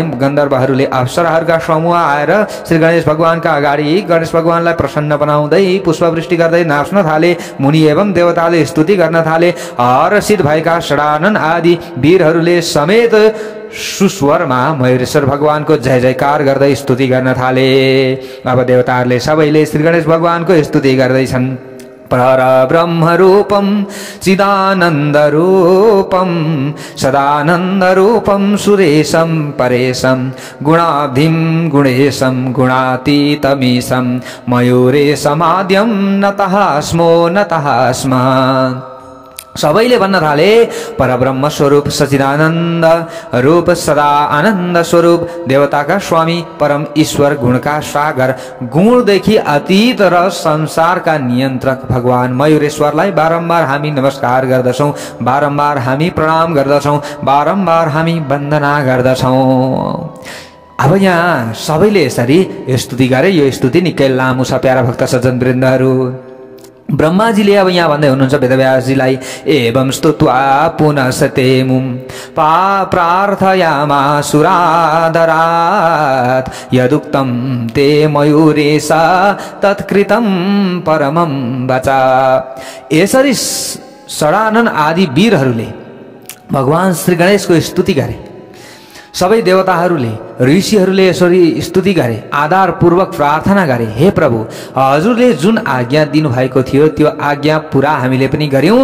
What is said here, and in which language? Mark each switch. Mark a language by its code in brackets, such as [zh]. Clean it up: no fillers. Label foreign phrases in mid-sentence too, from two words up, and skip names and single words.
[ne] गन्धर्वहरूले अप्सराहरूका समूह आएर श्री गणेश भगवानका अगाडि गणेश भगवानलाई प्रसन्न बनाउँदै पुष्पवृष्टि गर्दै नाच्न थाले। मुनि एवं देवताले स्तुति गर्न थाले। हर्षित भएका षडानन आदि वीरहरूले समेत सुस्वरमा मयूरेश्वर भगवानको जय जयकार गर्दै स्तुति गर्न थाले। अब देवताहरूले सबैले श्री गणेश भगवानको स्तुति गर्दैछन्। [sa] परब्रह्मरूपं चिदानन्दरूपं सदानन्दरूपं सुरेशं परेशं गुणाब्धिं गुणेशं गुणातीतमीशं मयूरेशमाद्यं नतः स्मो नतः स्म। [ne] सबैले भन्न थाले परब्रह्म स्वरूप सचिदानन्द रूप सदा आनन्द स्वरूप देवताका स्वामी परम ईश्वर गुणका सागर गुणदेखि अतीत र संसारका नियन्त्रक भगवान मयूरेश्वरलाई बारम्बार हामी नमस्कार गर्दछौँ। बारम्बार हामी प्रणाम गर्दछौँ। बारम्बार हामी वन्दना गर्दछौँ। अब यहाँ सबैले यसरी स्तुति गरे। यो स्तुति निकै लामो छ प्यारा भक्त सज्जन वृन्दहरू। ब्रह्माजीले अब यहाँ भन्दै हुनुहुन्छ वेदव्यासजीलाई, [sa] एवं स्तुत्वा पुनः सतेमुं प्रार्थयामासुरादरात् यदुक्तं ते मयूरेश तत्कृतं परमं वचा। [ne] यसरी षडानन आदि वीरहरूले भगवान श्री गणेशको स्तुति गरे। सबै देवताहरूले ऋषिहरूले यसरी स्तुति गरे। आधारपूर्वक प्रार्थना गरे, हे प्रभु हजुरले जुन आज्ञा दिनुभएको थियो त्यो आज्ञा पुरा हामीले पनि गर्यौँ।